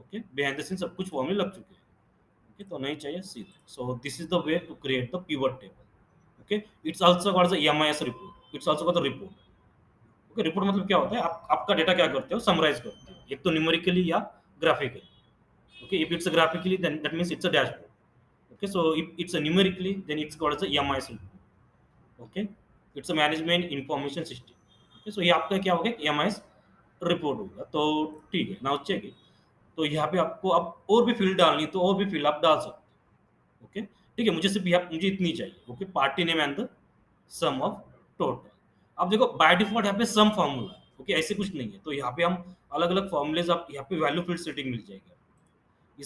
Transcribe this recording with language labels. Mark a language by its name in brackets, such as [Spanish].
[Hindi] Okay, [English] behind the scene [Hindi] सब कुछ फ़ॉर्मूले लग चुके हैं। ओके, तो नहीं चाहिए सीधे। [English] So this is the way to create the pivot table. Okay, it's also called the MIS report, it's also called the report. [Hindi] Okay, report मतलब क्या होता है, आप आपका डेटा क्या करते हो, समराइज़ करते हो, एक तो न्यूमेरिकली या graphically. [English] Okay, if it's a graphically, then that means it's a dashboard. Okay, so if it's a numerically, then it's called as a EMIS report. Okay, it's a management information system. [Hindi] Okay, so ये आपका क्या होगा, EMIS report होगा। तो ठीक है, [English] Now check it. [Hindi] तो यहाँ पे आपको अब और भी फील्ड डालनी है, तो और भी फील्ड आप डाल सकते हो। ओके, ठीक है, मुझे सिर्फ यहाँ मुझे इतनी चाहिए। Okay, [English] Party name and the sum of total. [Hindi] अब देखो बाय डिफॉल्ट यहाँ पे सम फॉर्मूला है। ओके, ऐसे कुछ नहीं है, तो यहाँ पे हम अलग अलग फॉर्मूलेज, आप यहाँ पे वैल्यू फील्ड सेटिंग मिल जाएगी।